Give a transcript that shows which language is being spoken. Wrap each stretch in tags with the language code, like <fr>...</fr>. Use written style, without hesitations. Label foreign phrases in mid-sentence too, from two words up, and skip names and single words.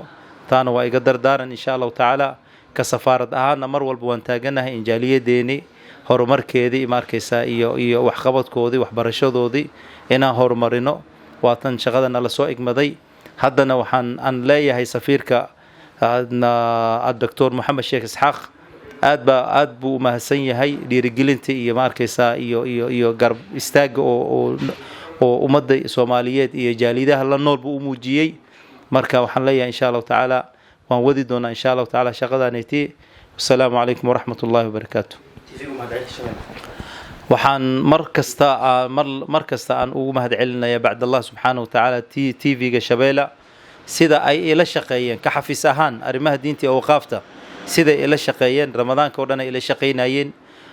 <so>taana waa iga dardaaran</so> <ar>إن شاء الله تعالى.</ar> <so>ka safaarad ahaan mar walba waan taaganahay in jaaliyadeeni horumarkeedii ma arkaysa iyo wax qabadkoodii waxbarashadoodii inaan horumarino. waa tan shaqadana la soo igmaday. haddana waxaan aan leeyahay safiirka الدكتور محمد شيخ إسحاق aad buu mahadsan yahay dhiirigelinta iyo ma arkaysaa iyo garab istaag oo ummadda Soomaaliyeed iyo jaalidaha la nool buu muujiyay. marka waxaan leeyahay</so> <ar>إن شاء الله تعالى</ar> <so>waan wadi doonaa</so> <ar>إن شاء الله تعالى</ar> <so>shaqadaantii.</so> <ar>السلام عليكم ورحمة الله وبركاته.</ar> <so>waxaan markasta aan ugu mahad celinayaa</so> <ar>بعد الله سبحانه وتعالى</ar> <so>TV-ga Shabeella sida ay ila shaqeeyeen ka xafiis ahaan arrimaha diinta iyo awqaafta, sida ila shaqeeyeen ramadaanka oo dhan ila shaqeynayeen.</so>